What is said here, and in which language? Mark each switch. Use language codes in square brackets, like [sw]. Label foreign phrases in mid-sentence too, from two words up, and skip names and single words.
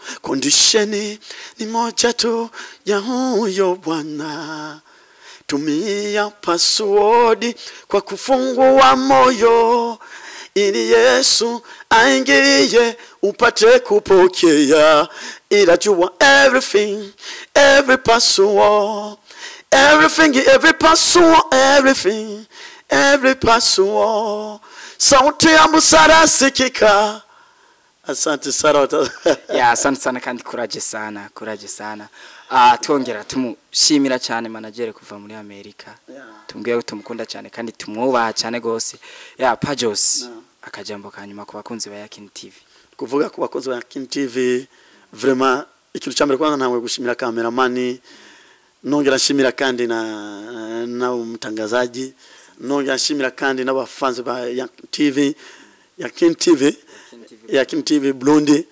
[sw] Kondisheni ni moja tu ya huyo Bwana. Tumia password kwa kufungua moyo, ili Yesu aingie upate kupokea. Ila jua [en] everything, every password, everything, every password, every password. [sw] Sauti ya busara sikika. Asante sana. Ya asante sana [rn] kandi kuraje sana. Twongera tumushimira cyane manager kuva muri Amerika. Tumbwiye tumukunda cyane kandi tumwubaha cyane gose. Ya Pajos akajambo kanyuma ku bakunzi ba Yakini TV. Kuvuga ku bakunzi ba Yakini TV, vraiment ikintu cyambere kwanza ntawe gushimira Cemeraman, nongera nshimira kandi na umutangazaji, nongera nshimira kandi n'abafanzi ba Yakini TV Burundi.